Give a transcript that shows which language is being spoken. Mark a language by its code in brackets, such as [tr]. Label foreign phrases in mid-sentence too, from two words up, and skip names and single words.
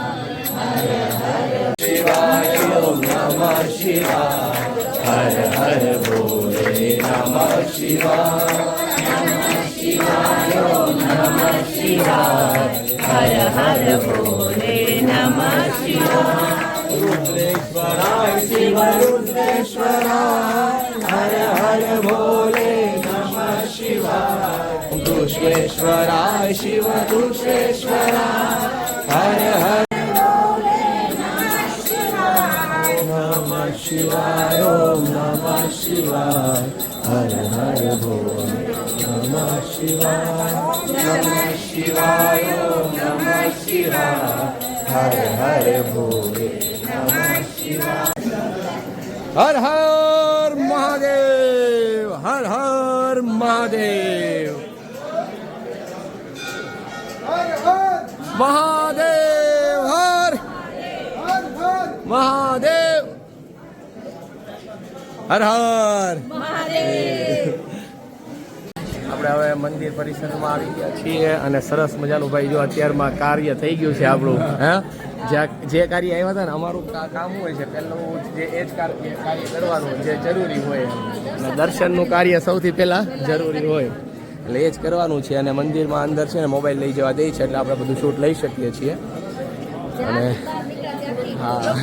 [sa] हर हर शिवाय, ओम नमः शिवाय. हर हर भोले नमः शिवाय. रुद्रेश्वराय शिव रुद्रेश्वराय हर हर भोले नमः शिवाय दुष्वेश्वराय शिव दुष्वेश्वराय हर हर नमः शिवाय ओम नमः शिवाय हर हर भोले नमः शिवाय ओम नमः शिवाय हर हर भोले हर हर महादेव हर हर महादेव महादेव हर महादेव हर हर [gu] આપણે હવે મંદિર પરિસરમાં આવી ગયા છીએ અને સરસ મજાનું ભાઈ જો અત્યારમાં કાર્ય થઈ ગયું છે આપણું હે જે કાર્ય આવ્યા હતા ને અમારું કામ હોય છે પહેલું જે એ જ કાર્ય કરવાનું જે જરૂરી હોય અને દર્શનનું કાર્ય સૌથી પહેલાં જરૂરી હોય એટલે એ જ કરવાનું છે અને મંદિરમાં અંદર છે ને મોબાઈલ લઈ જવા દે છે એટલે આપણે બધું શૂટ લઈ શકીએ છીએ અને હા